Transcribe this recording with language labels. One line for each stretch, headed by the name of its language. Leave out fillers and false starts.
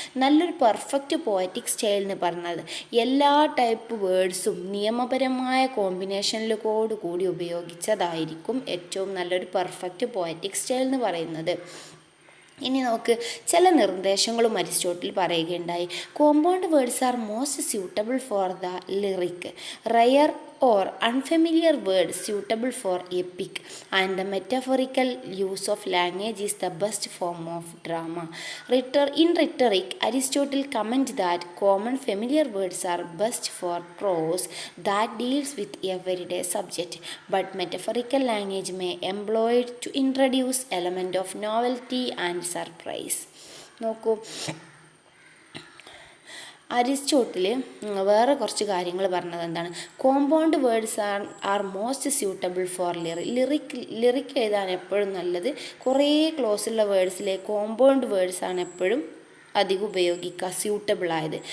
Malayalam: നല്ലൊരു perfect poetic style എന്ന് പറഞ്ഞത് എല്ലാ ടൈപ്പ് വേർഡ്സും നിയമപരമായ കോമ്പിനേഷനിലോട് കൂടി ഉപയോഗിച്ചതായിരിക്കും ഏറ്റവും നല്ലൊരു പെർഫെക്റ്റ് പോയറ്റിക് സ്റ്റൈൽ എന്ന് പറയുന്നത്. ഇനി നമുക്ക് ചില നിർദ്ദേശങ്ങളും അരിസ്റ്റോട്ടിൽ പറയുകയുണ്ടായി.
English: Compound words are most suitable for the lyric, rare or unfamiliar words suitable for epic, and the metaphorical use of language is the best form of drama. In rhetoric, Aristotle comments that common familiar words are best for prose that deals with everyday subject, but metaphorical language may employed to introduce element of novelty and surprise.
Malayalam: നോക്കൂ, Aristotle വേറെ കുറച്ച് കാര്യങ്ങൾ പറഞ്ഞത് എന്താണ്?
English: compound words are most suitable for lyric
Malayalam: എഴുതാൻ എപ്പോഴും നല്ലത് കുറേ ക്ലോസുള്ള വേർഡ്സിലെ കോമ്പൗണ്ട് വേർഡ്സ് ആണ് എപ്പോഴും അധികം ഉപയോഗിക്കുക, സ്യൂട്ടബിൾ ആയത്.